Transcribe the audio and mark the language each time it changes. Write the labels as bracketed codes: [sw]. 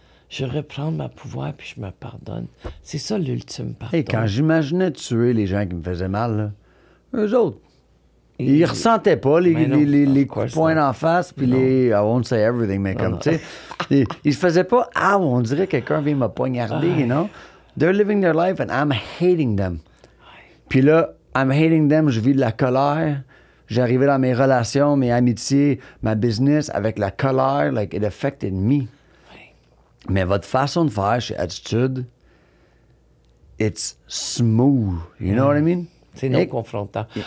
[fr] Je reprends ma pouvoir puis je me pardonne. C'est ça l'ultime pardon. Hey, quand j'imaginais tuer les gens qui me faisaient mal, là, eux autres, ils ressentaient pas les coups de poing en face, puis les... [en] I won't say everything, [fr] mais comme, tu sais, ils se faisaient pas, on dirait que quelqu'un vient me poignarder, [en] you know? They're living their life and I'm hating them. [fr] Puis là, [en] I'm hating them, [fr] je vis de la colère. J'arrivais dans mes relations, mes amitiés, ma business avec la colère, [en] like it affected me. [fr] Mais votre façon de faire chez Attitude, [en] it's smooth. You know what I mean? [fr] C'est non confrontant.